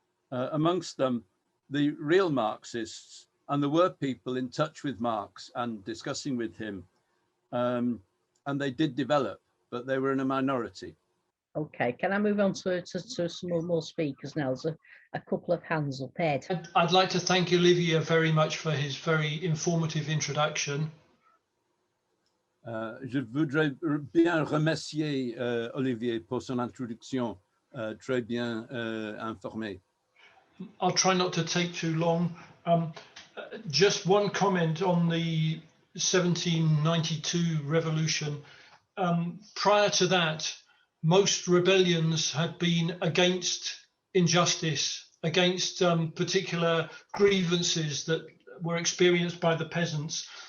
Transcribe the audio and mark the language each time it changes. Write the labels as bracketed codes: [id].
[en] Amongst them, the real Marxists, and there were people in touch with Marx and discussing with him, and they did develop, but they were in a minority. Okay, can I move on to some more speakers now? There's a couple of hands up. Ed. I'd like to thank Olivier very much for his very informative introduction. [fr] Je voudrais bien remercier Olivier pour son introduction très bien informée. [en] I'll try not to take too long. Just one comment on the 1792 revolution. Prior to that, most rebellions had been against injustice against particular grievances that were experienced by the peasants.